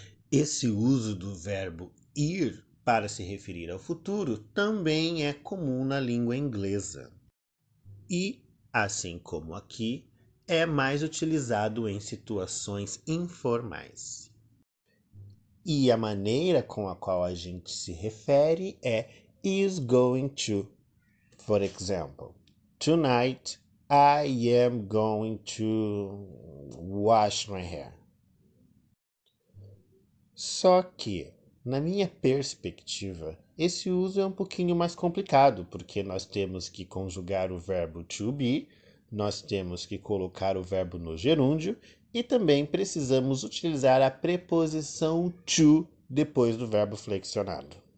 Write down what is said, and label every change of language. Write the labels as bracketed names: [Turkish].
[Portuguese] Esse uso do verbo ir para se referir ao futuro também é comum na língua inglesa. E, assim como aqui, é mais utilizado em situações informais. E a maneira com a qual a gente se refere é is going to. [English] For example, tonight I am going to wash my hair. [Portuguese] Só que, na minha perspectiva, esse uso é um pouquinho mais complicado, porque nós temos que conjugar o verbo to be, nós temos que colocar o verbo no gerúndio e também precisamos utilizar a preposição to depois do verbo flexionado.